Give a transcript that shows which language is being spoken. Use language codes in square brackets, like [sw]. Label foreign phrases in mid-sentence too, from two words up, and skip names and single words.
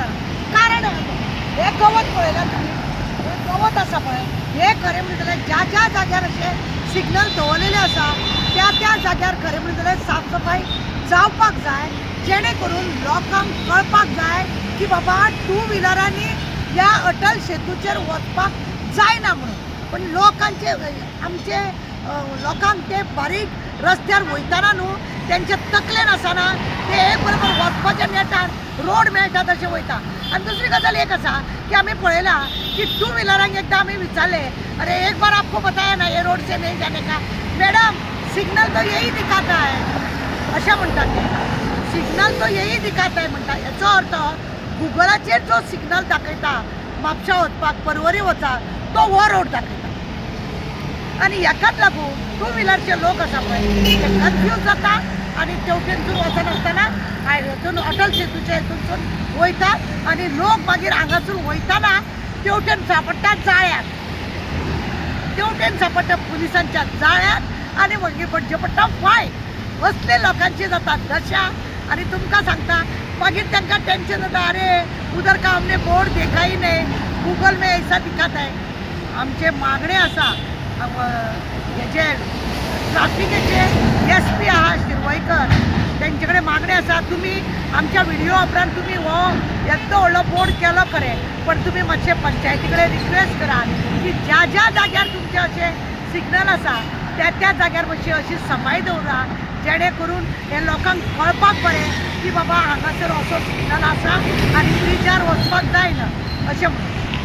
[kok] कारण हे गवत पळयला तुमी, हे गवत आसा पळय हे खरें म्हणलें जाल्यार ज्या ज्या जाग्यार अशे सिग्नल दवरलेले आसा त्या त्या जाग्यार खरें म्हणलें जाल्यार साफ सफाई जावपाक जाय, जेणे करून लोकांक कळपाक जाय की बाबा टू व्हिलरांनी ह्या अटल सेतूचेर वचपाक जायना म्हणून। पण लोकांचे आमचे लोकांक ते बारीक रस्त्यार वयताना न्हू तेंचे तकलेन आसना ते एक बरोबर वचपाच्या नेटार रोड मेळटा तशें वयता। आनी दुसरी गजाल एक आसा की आमी पळयला की टू व्हिलरांक एकदां आमी विचारले [hi] अरे एक बार आपको बताया ना ये रोड से नहीं जाने का, मैडम सिग्नल तो यही दिखाता है [kok] अशें म्हणटात ते, [hi] सिग्नल तो यही दिखाता है म्हणटा। [kok] हेचो अर्थ गुगलाचेर जो सिग्नल दाखयता म्हापशा वचपाक परवरी वचाक तो हो रोड दाखयता आनी हेकाच लागून टू व्हिलरचे लोक आसा पळय ते कन्फ्यूज जाता आनी तेवटेनसून वचनासतना हायवेतून अटल सेतूचे हेतूनसून वयतात आनी लोक मागीर हांगासून वयताना तेवटेन सापडटा जाळ्यात, तेवटेन सापडटा पुलिसांच्या जाळ्यात आनी मागीर पडचे पडटा फायन। असले लोकांची जाता दशा आनी तुमकां सांगता मागीर तांकां टेंशन जाता [hi] अरे उधर का हमने बोर्ड देखा ही नहीं, गूगल में ऐसा दिखाता है। [kok] आमचे मागणे आसा हेचे ट्राफिकेचे SP आहा शिरवयकर तेंचे कडेन मागणे आसा तुमी आमच्या व्हिडिओ उपरांत तुमी हो येदो व्हडलो बोर्ड केलो खरें पण तुमी मातशे पंचायती कडेन रिक्वेस्ट करात की ज्या ज्या जाग्यार तुमचे अशे सिग्नल आसा त्या त्या जाग्यार मातशी अशी सफाई दवरा जेणे करून हे लोकांक कळपाक बरें की बाबा हांगासर असो सिग्नल आसा आनी ब्रिजार वचपाक जायना अशें म्हणून।